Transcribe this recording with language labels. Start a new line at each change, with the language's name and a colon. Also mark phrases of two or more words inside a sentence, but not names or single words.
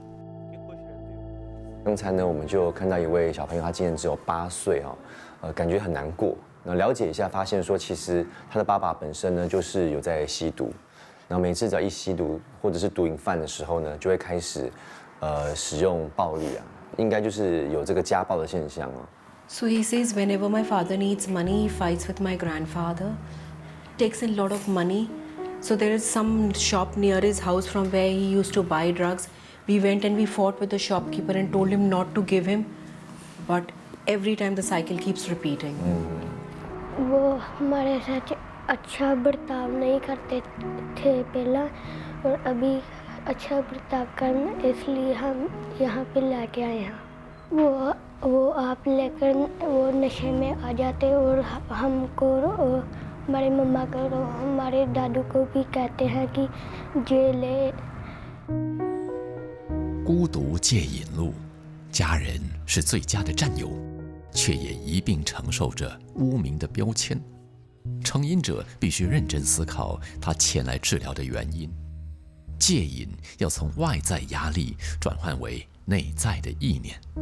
Chinese: 刚才呢，我们就看到一位小朋友，他今年只有8岁感觉很难过。那了解一下，发现说，其实他的爸爸本身呢，就是有在吸毒。然后每次只要一吸毒或者是毒瘾犯的时候呢，就会开始使用暴力应该就是有这个家暴的现象
English: So he says whenever my father needs money, he fights with my grandfather, takes a lot of money. So there is some shop near his house from where he used to buy drugs. We went and we fought with the shopkeeper and told him not to give him, but every time the cycle keeps repeating.
Hindi: वो हमारे साथ अच्छा बर्ताव नहीं करते थे पहला, और अभी अच्छा बर्ताव करना, इसलिए हम यहाँ पे लेके आए हैं। वो आप लेकर वो नशे में आ जाते और हमको और हमारे मम्मा को और हमारे दादू को भी कहते हैं कि जेल है।
Chinese: 孤独戒瘾路，家人是最佳的战友，却也一并承受着污名的标签。成瘾者必须认真思考他前来治疗的原因。戒瘾要从外在压力转换为内在的意念。